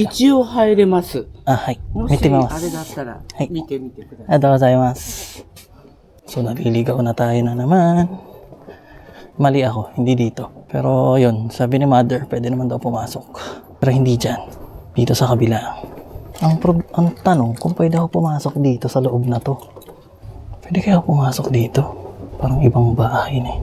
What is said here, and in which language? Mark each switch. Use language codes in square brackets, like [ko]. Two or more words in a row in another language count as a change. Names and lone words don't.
[ja] 一応入れます。あ、はい。もし見てみまあれだっす。たらはい見てみてください。 [tl] ありがとうございます。So, naliligaw na tayo na naman. Mali ako, hindi dito. Pero yun, sabi ni mother, pwede naman daw pumasok. Pero hindi dyan. Dito sa kabila. Ang tanong, kung pwede ako pumasok dito sa loob na to. Pwede kaya ako pumasok dito? Parang ibang bahay na eh.